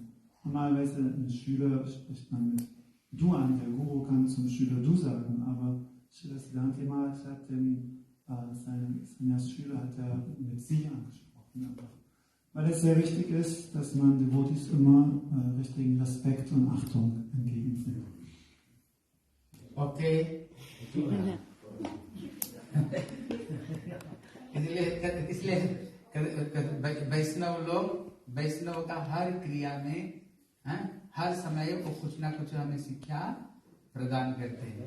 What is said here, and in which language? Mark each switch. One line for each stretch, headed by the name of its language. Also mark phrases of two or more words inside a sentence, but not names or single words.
German: Normalerweise ein Schüler spricht man mit du an, der Guru kann zum Schüler du sagen, aber Srila Siddhanta Maharaj hat seinen Sannyas-Schüler mit sie angesprochen. Weil es sehr wichtig ist, dass man Devotis immer richtigen Respekt und Achtung entgegenbringt. Okay.
Hindi: इसलिए वैष्णव का हर क्रिया में, हर समय वो कुछ ना कुछ हमें शिक्षा प्रदान करते हैं।